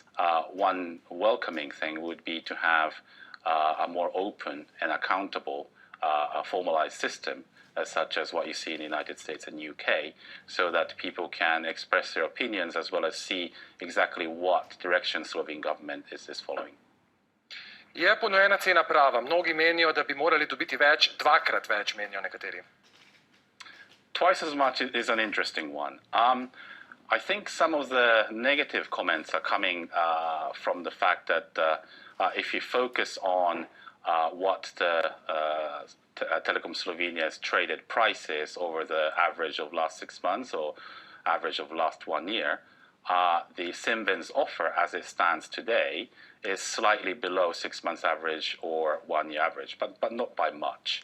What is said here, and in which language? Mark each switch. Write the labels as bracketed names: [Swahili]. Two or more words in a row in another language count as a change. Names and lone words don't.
[English] One welcoming thing would be to have a more open and accountable formalized system, such as what you see in the United States and UK, so that people can express their opinions as well as see exactly what direction Slovene government is following. [Slovenian] Je ponujena cena prava? Mnogi menijo, da bi morali dobiti več, dvakrat več, menijo nekateri. [English] Twice as much is an interesting one. I think some of the negative comments are coming from the fact that if you focus on what the Telekom Slovenia's traded prices over the average of last 6 months or average of last 1 year, the Cinven's offer as it stands today is slightly below 6 months average or 1 year average, but not by much.